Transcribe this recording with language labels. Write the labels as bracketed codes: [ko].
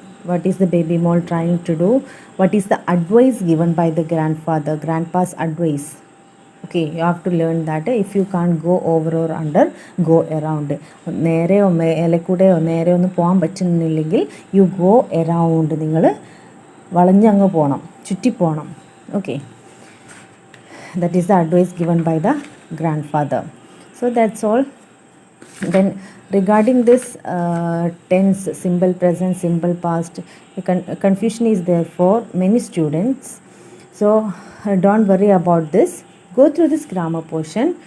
[en] What is the baby mole trying to do? What is the advice given by the grandfather, grandpa's advice? Okay, you have to learn that. If you can't go over or under, go around. [ml] നേരെയോ മേലെക്കൂടെയോ നേരെ ഒന്നും പോകാൻ പറ്റുന്നില്ലെങ്കിൽ [en] you go around, [ml] നിങ്ങൾ വളഞ്ഞങ്ങ് പോകണം, ചുറ്റിപ്പോകണം. [en] Okay, that is the advice given by the grandfather. So that's all. Then regarding this tense, simple present, simple past, confusion is there for many students. So don't worry about this. Go through this grammar portion.